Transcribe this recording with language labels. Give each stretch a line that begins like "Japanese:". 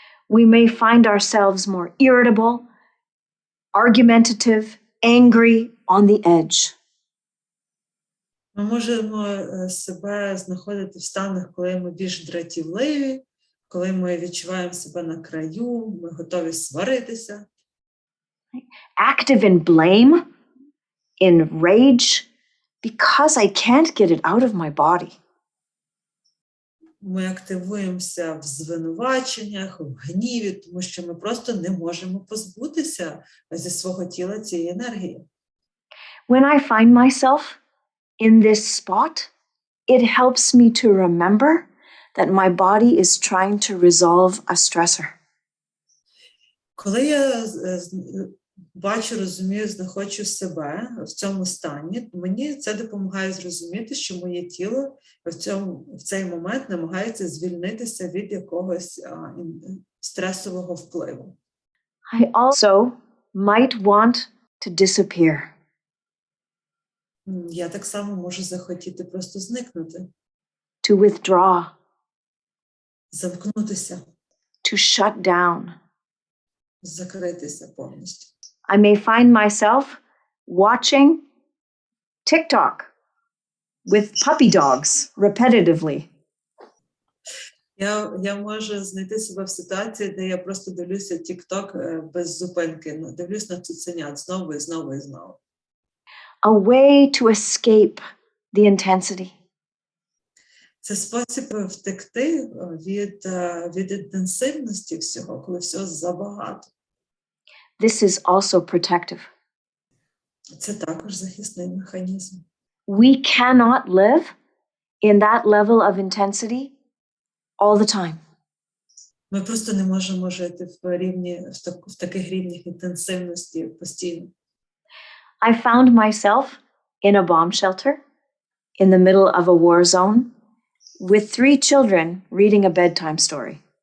English: We may find ourselves more irritable, argumentative, angry, on the edge.
Ukrainian: Ми можемо себе знаходити в станах, коли ми більш дратівливі, коли ми відчуваємо себе на краю, ми готові сваритися.
English: Active in blame, in rage, because I can't get it out of my body.
Ukrainian: Ми активуємося в звинуваченнях, в гніві, тому що ми просто не можемо позбутися зі свого тіла цієї енергії.
English: When I find myself in this spot, it helps me to remember that my body is trying to resolve a stressor.
Ukrainian: Коли я бачу, розумію, знаходжу себе в цьому стані, мені це допомагає зрозуміти, що моє тіло в цей момент намагається звільнитися від якогось стресового впливу.
English: I also might want to disappear.
Ukrainian: Я так само можу захотіти просто зникнути.
English: To withdraw.
Ukrainian: Замкнутися.
English: To shut down.
Ukrainian: Закритися повністю.
English: I may find myself watching TikTok with puppy dogs repetitively.
Ukrainian: Я можу знайти себе в ситуації, де я просто дивлюся TikTok без зупинки, дивлюсь на цуценят знову і знову і знову.
English: A way to escape the intensity.
Ukrainian: Це спосіб втекти від інтенсивності всього, коли всього забагато.
English: This is also protective.
Ukrainian: Це також захисний механізм.
English: We cannot live in that level of intensity all the time.
Ukrainian: Ми просто не можемо жити в таких рівнях інтенсивності постійно.
English: I found myself in a bomb shelter in the middle of a war zone with 3 children reading a bedtime story.